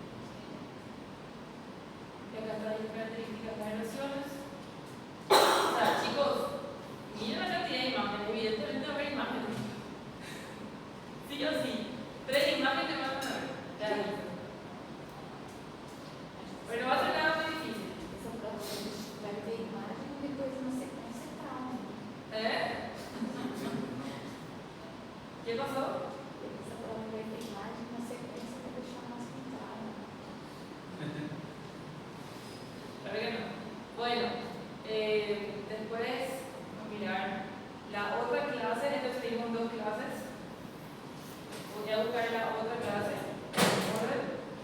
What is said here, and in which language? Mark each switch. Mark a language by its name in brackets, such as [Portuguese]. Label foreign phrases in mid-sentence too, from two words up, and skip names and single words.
[Spanish] Y acá están las características de las lesiones. O sea, chicos, miren la cantidad de imágenes. Evidentemente va a haber imágenes. Sí o sí. 3 imágenes van a ver. Ya listo. Pero va a ser nada muy difícil. [Portuguese] Vai ter imagem e depois uma sequência calma. [Spanish] ¿Qué pasó? [Portuguese] Essa prova vai ter imagem e uma sequência para deixar mais claro. [Spanish] Claro que no. Bueno, después vamos a mirar la otra clase. Entonces tenemos 2 clases. Voy a buscar la otra clase. ¿Orden?